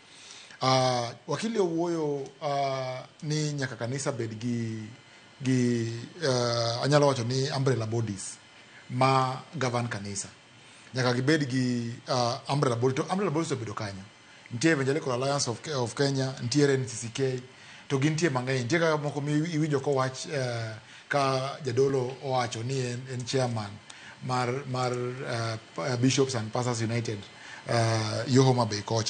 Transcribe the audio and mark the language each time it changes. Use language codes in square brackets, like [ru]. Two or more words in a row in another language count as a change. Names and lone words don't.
[luo] Wakili owuoyo ni nyaka kanisa bed gi anyalo wacho ni [en] umbrella bodies [luo] ma govern kanisa. Nyaka gibed gi [en] umbrella bodies. [luo] To [en] umbrella bodies [luo] obedo kanyo. Ntiere Evangelical Alliance of Kenya, ntiere NCCK, to gintie mang'eny. Ntiere kaka moko iwinjo kowach ka jadolo owacho ni en chairman mar Bishops and Pastors United yo Homa Bay kocha.